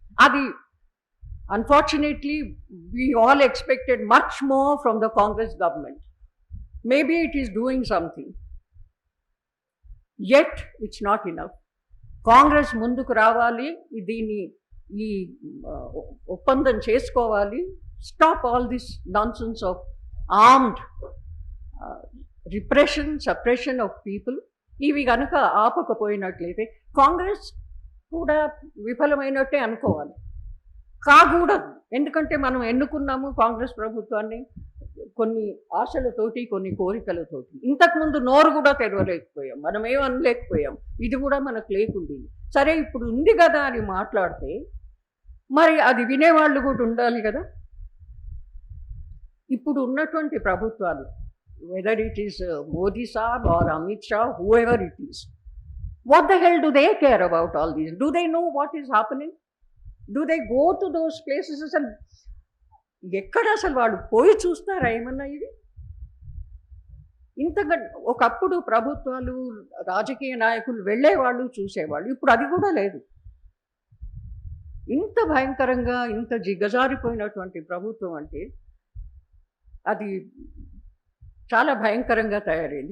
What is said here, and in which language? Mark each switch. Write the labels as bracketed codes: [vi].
[en] అది unfortunately we all expected much more from the Congress government. Maybe it is doing something, yet it's not enough. [te] Congress ముందుకు రావాలి, దీన్ని ఈ ఒప్పందం చేసుకోవాలి. [en] Stop all this nonsense of armed repression, suppression of people. [te] ఇవి కనుక ఆపకపోయినట్లయితే కాంగ్రెస్ కూడా విఫలమైనట్టే అనుకోవాలి. కాకూడదు. ఎందుకంటే మనం ఎన్నుకున్నాము కాంగ్రెస్ ప్రభుత్వాన్ని కొన్ని ఆశలతోటి, కొన్ని కోరికలతోటి. ఇంతకుముందు నోరు కూడా తెరవలేకపోయాం, మనం ఏం అనలేకపోయాం. ఇది కూడా మనకు లేకుంది. సరే ఇప్పుడు ఉంది కదా అని మాట్లాడితే మరి అది వినేవాళ్ళు కూడా ఉండాలి కదా. ఇప్పుడు ఉన్నటువంటి ప్రభుత్వాలు [en] whether it is Modi Saab or Amit Shah, whoever it is. What the hell do they care about all these? Do they know what is happening? Do they go to those places? [te] అసలు ఎక్కడ అసలు వాళ్ళు పోయి చూస్తారా ఏమన్నా ఇది? ఇంతగా ఒకప్పుడు ప్రభుత్వాలు రాజకీయ నాయకులు వెళ్ళేవాళ్ళు చూసేవాళ్ళు, ఇప్పుడు అది కూడా లేదు. ఇంత భయంకరంగా ఇంత జిగజారిపోయినటువంటి ప్రభుత్వం అంటే అది చాలా భయంకరంగా తయారైంది.